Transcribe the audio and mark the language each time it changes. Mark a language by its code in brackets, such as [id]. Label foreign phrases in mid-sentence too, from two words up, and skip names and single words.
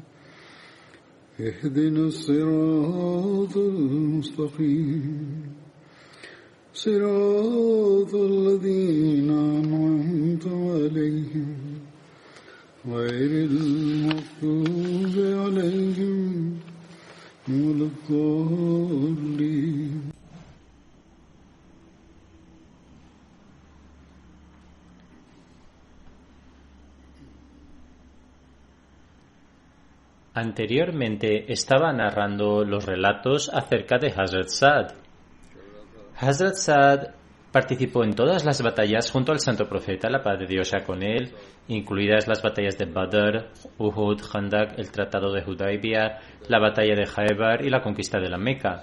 [ar] اهدنا الصراط المستقيم صراط الذين أنعمت عليهم غير المغضوب عليهم ولا الضالين. [es] Anteriormente estaba narrando los relatos acerca de Hazrat Saad. Hazrat Saad participó en todas las batallas junto al Santo Profeta, la paz de Dios sea con él, incluidas las batallas de Badr, Uhud, Khandak, el Tratado de Hudaybiyah, la batalla de Khaybar y la conquista de la Meca.